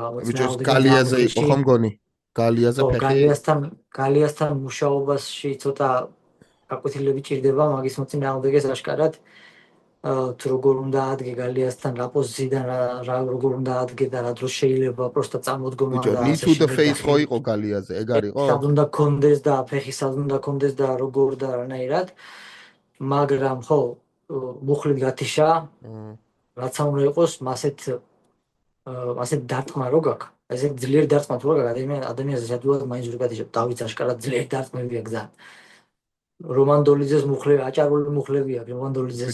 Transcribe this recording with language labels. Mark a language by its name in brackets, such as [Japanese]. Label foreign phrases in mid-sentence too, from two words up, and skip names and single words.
[Georgian] მოწინააღმდეგე გალიაზე იყო ხო მგონი? გალიაზე ფეხი გალიასთან მუშაობაში ცოტა გაკვეთილები ჭირდება მაგის მოწინააღმდეგეს აშკარად თუ როგორ უნდა ადგე გალიასთან რა პოზიციიდან რა როგორ უნდა ადგე და რა დროს შეიძლება პროსტა წარმოდგომა და ასე [English] to the face [Georgian] ხო იყო გალიაზე ეგ არისო? სად უნდა კონდეს და ფეხი სად უნდა კონდეს და როგორ და რანაირად მაგრამ ხო მუხლით გათიშა რაც უნდა იყოს მასეთ დარტყმა რო გაქვს ესე ძლიერ დარტყმა თუ რა გაქვს ადამიანს ზედულად მაინც რო გათიშა დავით აშკარად ძლიერ დარტყმები აქვს ძალიან რომანდოლიძეს მუხლები აჭარული მუხლები აქვს რომანდოლიძეს